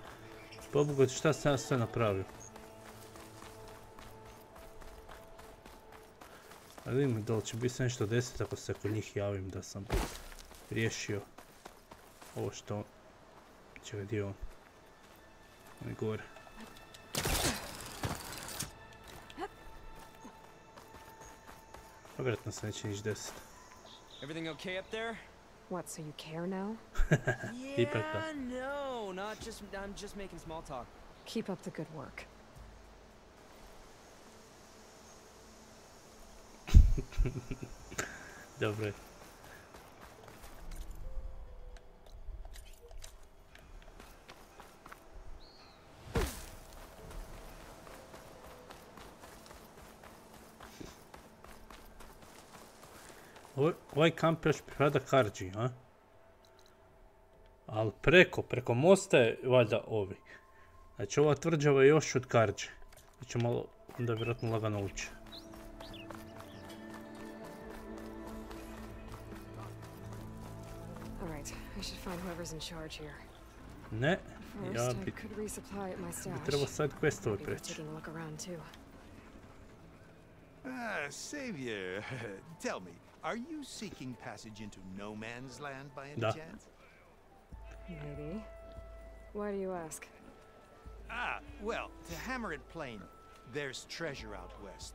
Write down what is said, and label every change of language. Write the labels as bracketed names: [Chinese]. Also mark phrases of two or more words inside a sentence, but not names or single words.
[Croatian] Pobogu, šta sam ja sve napravio. A vidimo da li će biti nešto 10 ako se kod njih javim da sam riješio ovo što... Čekaj, gdje je on? On je gore. Vjerojatno se neće niš 10. [English] Everything okay up there? What, so you care now? Yeah, no, I'm just making small talk. Keep up the good work. [Croatian] Dobro je. Ovaj kamp još pripada Karđi, a? Ali preko mosta je valjda ovi. Znači ova tvrđava je još od Karđe. Mi će malo onda vjerojatno lagano ući. [English] right. I should find whoever's in charge here. [Croatian] Ne, ja [English] First, I [Croatian] bi [English] could resupply at my stash. [Croatian] trebao sad questove [English] Maybe worth [Croatian] preći. [English] taking a look around too. Savior, tell me, are you seeking passage into no man's land by any [Croatian] Da. [English] chance? Maybe. Why do you ask? Well, to hammer it plain, there's treasure out west.